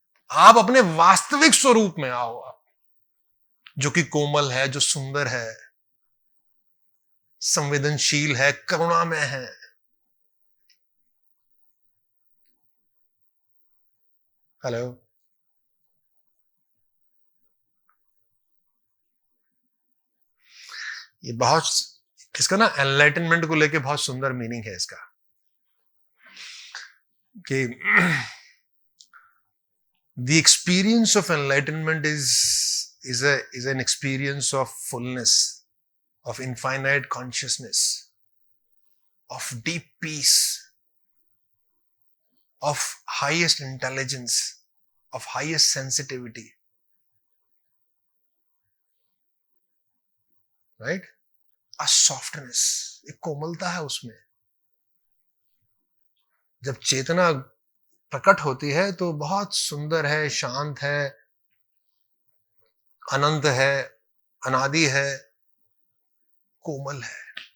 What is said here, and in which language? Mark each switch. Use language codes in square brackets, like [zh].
[hi] आप अपने वास्तविक स्वरूप में आओ, जो कि कोमल है, जो सुंदर है, संवेदनशील है, करुणामय है। हेलो, ये बहुत, इसका ना एनलाइटनमेंट को लेके बहुत सुंदर मीनिंग है इसका, कि [en] the experience of enlightenment is an experience of fullness, of infinite consciousness, of deep peace, of highest intelligence, of highest sensitivity, right? A softness, [hi] एक कोमलता है उसमें। जब चेतना प्रकट होती है तो बहुत सुंदर है, शांत है, अनंत है, अनादि है, कोमल है।